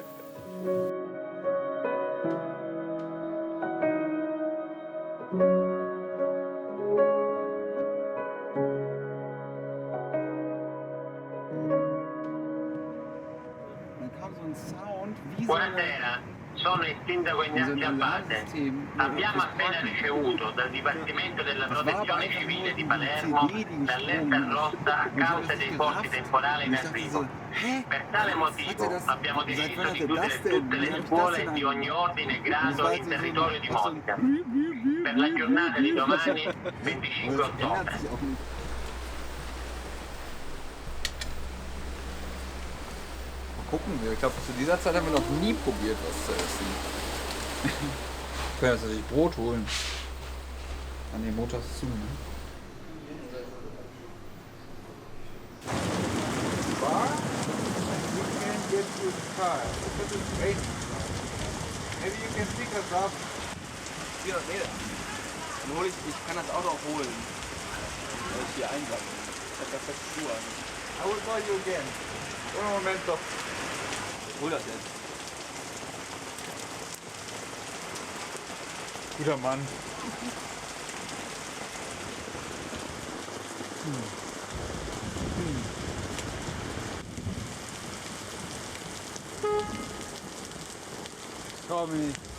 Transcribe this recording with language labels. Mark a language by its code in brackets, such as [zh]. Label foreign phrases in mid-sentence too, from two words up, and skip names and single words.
[de] Dann kam so ein Sound wie so [it] Buonasera, sono il sindaco Ignazio Abbate. Abbiamo appena ricevuto dal Dipartimento della Protezione Civile di Palermo l'allerta rossa a causa dei forti temporali in arrivo. Per tale motivo abbiamo deciso di chiudere tutte le scuole di ogni ordine e grado in territorio di Modica. Per la giornata di domani, 25 ottobre. [de] Gucken wir. Ich glaube, zu dieser Zeit haben wir noch nie probiert, was zu essen. Ich kann jetzt natürlich Brot holen. An dem Motor ist zu, ne? Bar? [en] You can get to the car. This is great. Maybe you can pick us up. [de] 400 Meter. Dann hol ich kann das Auto auch holen. Weil ich hier einsammle. Ich hab da feste Schuhe an. [en] I will call you again. [it] Un momento. [de] Hol das jetzt. Guter Mann. Tommy.